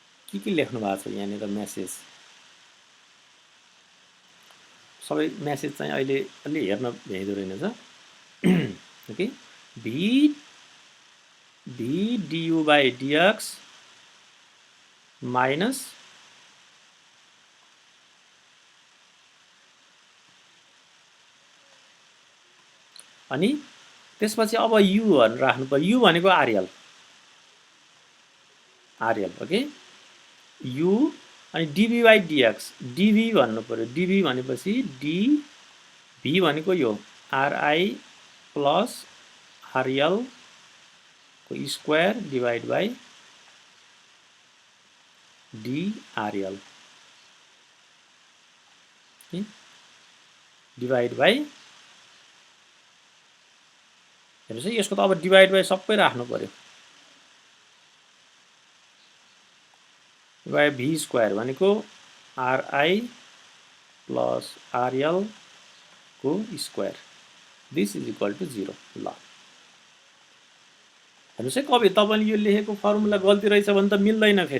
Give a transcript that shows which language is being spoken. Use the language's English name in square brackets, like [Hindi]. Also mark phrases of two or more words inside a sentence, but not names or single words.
[Nepali] के लेख्नु भएको छ यहाँनिर मेसेज सबै मेसेज चाहिँ अहिले अलि हेर्न भ्याइदो रहेनछ ओके भी [English] du by dx [Nepali] माइनस अनि त्यसपछि अब u भनेर राख्नु पर्यो u भनेको आरएल ओके u अनि [English] dv by dx [Nepali] dv भन्नु पर्यो dv भनेपछि dv भनेको यो ri प्लस rl को [English] square divide by drl divide by [Nepali] हेर्नुस् है यसको त अब [English] divide by [Nepali] सबै राख्नु पर्यो [English] by v square [Nepali] भनेको ri प्लस rl को स्क्वायर [English] this is equal to 0 [Nepali] ल हेर्नुस् है कवि तपाईले यो लेखेको फर्मुला गल्ती रहेछ भने त मिल्दैन फेरि